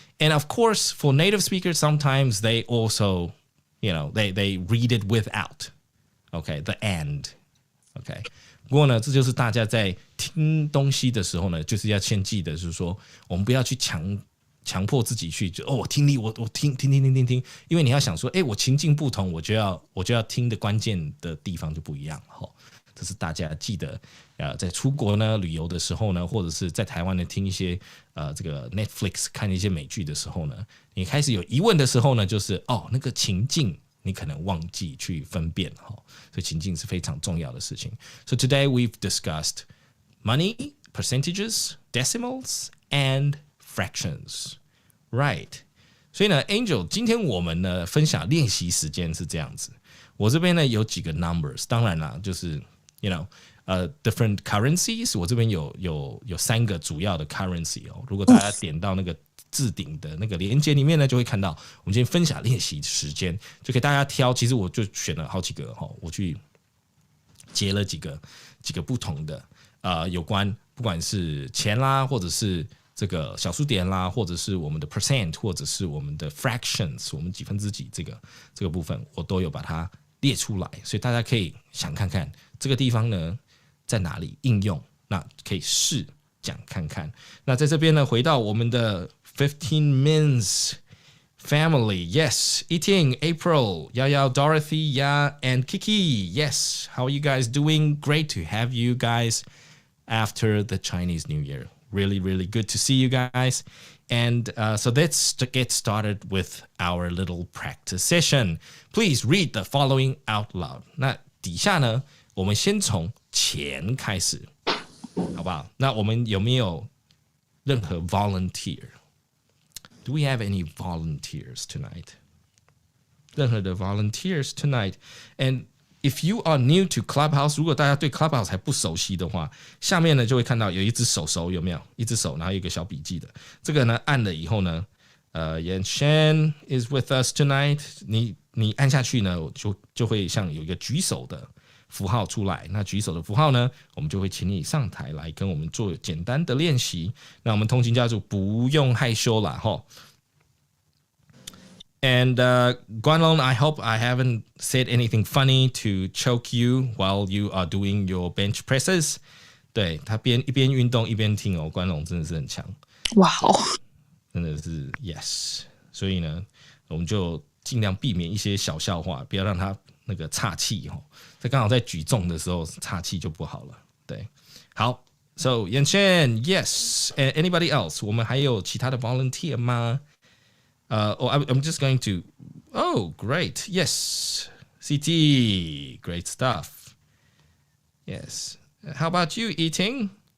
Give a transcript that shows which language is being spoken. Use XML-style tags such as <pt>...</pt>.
<en>And of course, for native speakers, sometimes they also, they read it without. Okay. The and. Okay.</en> <zh>不过呢，这就是大家在听东西的时候呢，就是要先记得，就是说，我们不要去强迫自己去我听力我听，因为你要想说，我情境不同，我就要听的关键的地方就不一样哈。这是大家记得在出国呢旅游的时候呢，或者是在台湾呢听一些这个 Netflix 看一些美剧的时候呢，你开始有疑问的时候呢，就是那个情境你可能忘记去分辨哈，所以情境是非常重要的事情。</zh> <en>So today we've discussed money, percentages, decimals, and fractions, right?</en> <zh>所以呢 ，Angel， 今天我们呢分享练习时间是这样子。我这边呢有几个 numbers， 当然啦，就是</zh> <en>different currencies。</en> <zh>我这边有3个主要的 currency 哦。如果大家点到那个置顶的那个连接里面呢，就会看到我们今天分享练习时间，就给大家挑。其实我就选了好几个哈，我去截了几个不同的有关不管是钱啦，或者是这个小数点啦，或者是我们的 percent， 或者是我们的 fractions， 我们几分之几这个部分，我都有把它列出来，所以大家可以想看看这个地方呢在哪里应用，那可以试讲看看。那在这边呢，回到我们的</zh> <en>15 Mins family, yes, Eating, April, Yao, Dorothy, and Kiki, yes. How are you guys doing? Great to have you guys after the Chinese New Year. Really, really good to see you guys. And so let's get started with our little practice session. Please read the following out loud.</en> <zh>那底下呢，我们先从钱开始，好不好？那我们有没有任何 volunteer？</zh> <en>Do we have any volunteers tonight?</en> <zh>任何的</zh> <en>volunteers tonight? And if you are new to Clubhouse，</en> <zh>如果大家对 Clubhouse 还不熟悉的话，下面呢就会看到有一只手，有没有？一只手，然后有一个小笔记的。这个呢按了以后呢，Yan Shan</zh> <en>is with us tonight。</en> <zh>你按下去呢，就会像有一个举手的符号出来。那举手的符号呢，我们就会请你上台来跟我们做简单的练习。那我们通勤家族不用害羞啦，齁。</zh> <en>And Guanlong, I hope I haven't said anything funny to choke you while you are doing your bench presses.</en> <zh>对，他一边运动一边听哦，关龙真的是很强。哇哦，真的是 yes。所以呢，我们就尽量避免一些小笑话，不要让他那个岔气哦。这刚好在举重的时候岔气就不好了。对，好</zh> <en>，So Yan Shan, yes. Anybody else?</en> <zh>我们还有其他的 volunteer 吗？</zh> <en>I'm just going to. Oh, great. Yes. CT. Great stuff. Yes. How about you, Eating?</en>